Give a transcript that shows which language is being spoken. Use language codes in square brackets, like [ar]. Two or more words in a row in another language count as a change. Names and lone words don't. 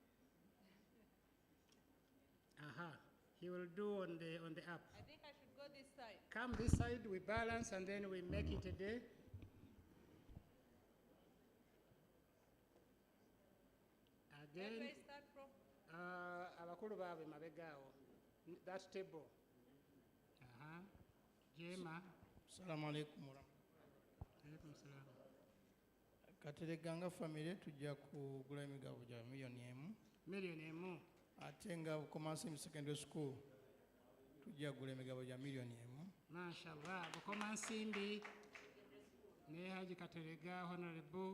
[en] Aha. He will do on the app. I think I should go this side. Come this side, we balance, and then we make it a day. Where do I Again, start from? [lg] abakulu baabwe mabegaawo. [en] That table. Aha. Jema. [ar] السلام عليكم عليكم السلام. [lg] Katereganga family tujja kugula emigabo gya million emu. Million emu. Ate nga Bukomansi Secondary School tujja kugula emigabo gya million emu. Mashallah. Bukomansimbi ne Haji Katerega Honorable.